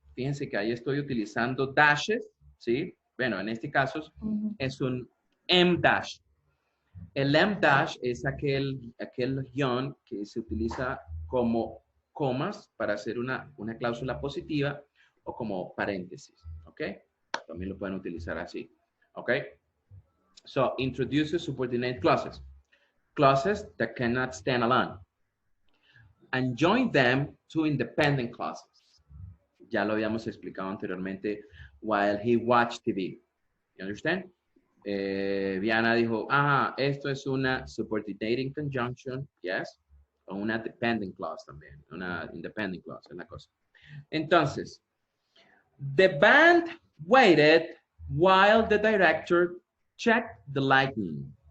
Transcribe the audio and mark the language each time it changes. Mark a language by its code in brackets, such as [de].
[es] Fíjense que ahí estoy utilizando dashes, ¿sí? Bueno, en este caso es un M-dash. El M-dash es aquel guión que se utiliza como comas para hacer una cláusula positiva o como paréntesis, ¿ok? También lo pueden utilizar así, ¿ok? [en] So, introduces subordinate clauses. Clauses that cannot stand alone. And join them to independent clauses. [es] Ya lo habíamos explicado anteriormente [en] while he watched TV. You understand? [es] Viana dijo, esto es una subordinating conjunction, yes, o una dependent clause también, una independent clause, es la cosa. [en] Entonces, the band waited while the director checked the lightning.